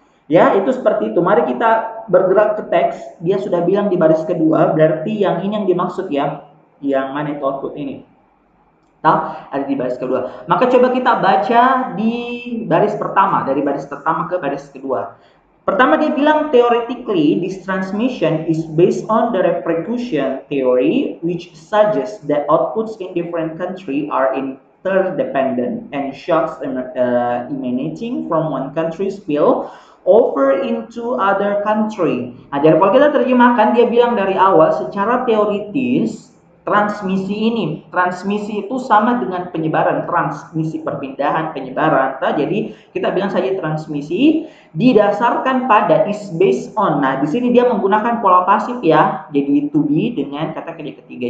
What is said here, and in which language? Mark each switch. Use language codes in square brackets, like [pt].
[id] Ya, itu seperti itu. Mari kita bergerak ke teks. Dia sudah bilang di baris kedua, berarti yang ini yang dimaksud ya. Yang mana itu output ini? Tahu? Ada di baris kedua. Maka coba kita baca di baris pertama, dari baris pertama ke baris kedua. Pertama dia bilang [en] theoretically this transmission is based on the repercussion theory which suggests that outputs in different country are interdependent and shocks emanating from one country spill over into other country. [id] Nah, jadi kalau kita terjemahkan dia bilang dari awal secara teoritis transmisi itu sama dengan penyebaran, transmisi perpindahan penyebaran. Nah, jadi kita bilang saja transmisi didasarkan pada [en] is based on. [id] Nah, di sini dia menggunakan pola pasif ya. Jadi to be dengan kata kerja ketiga.